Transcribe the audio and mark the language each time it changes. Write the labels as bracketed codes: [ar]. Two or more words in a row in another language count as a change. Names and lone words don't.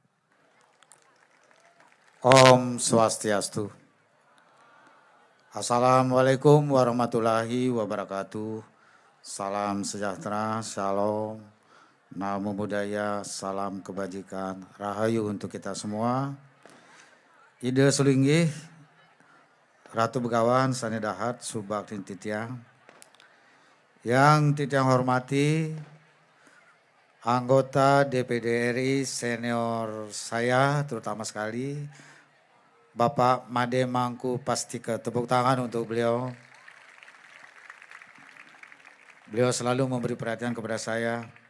[sa] Om Swastiastu. [ar] السلام عليكم ورحمة الله وبركاته. [id] Salam sejahtera, shalom, [pi] namo buddhaya, [id] salam kebajikan, rahayu untuk kita semua. [ban] Ide Sulinggih, Ratu Begawan, Sanedahat, Subak Titiang. [id] Yang Titiang hormati, anggota DPD RI senior saya terutama sekali, Bapak Made Mangku Pastika. Tepuk tangan untuk beliau. Beliau selalu memberi perhatian kepada saya.